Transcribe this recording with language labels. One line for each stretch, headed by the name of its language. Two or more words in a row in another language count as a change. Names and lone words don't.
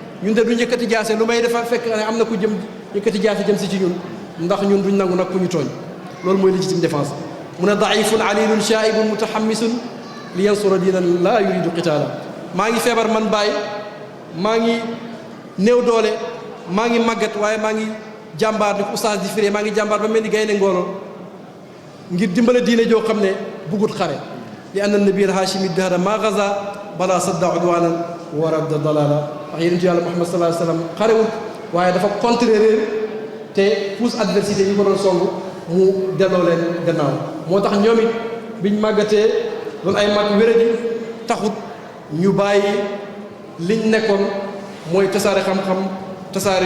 Wolof: de duñ yëkkati jaase lu may dafa fekk ne am na ku jëm yëkkati jaase jëm si ci ñun ndax ñun duñ nangu nag ku ñu tooñ loolu mooy
French: légitime défense
Wolof: mu ne
Arabic: ضعيف عليل شائب متحمس لينصر دينا لا يريد قتالا
Wolof: maa ngi feebar man Baye maa ngi néew doole maa ngi màggat waaye maa ngi jàmbaar di ko oustaz di firee maa ngi jàmbaar ba mel ni gaynde ngooro ngir dimbale diine joo xam ne bugut xare li
Arabic: أن النبي الهاشمي دهرا ما غزا بل صد عدوانا ورد ضلالا
Wolof: wax yonentu yàlla Muhammad
Arabic: صلى الله عليه وسلم
Wolof: xarewut waaye dafa contrer réer te
French: pousse adversité
Wolof: yi ko doon song mu delloo leen gannaaw moo tax ñoom it biñ màggatee doon ay mag wéradi taxut ñu bàyyi liñ nekkoon mooy tasaare xam-xam tasaare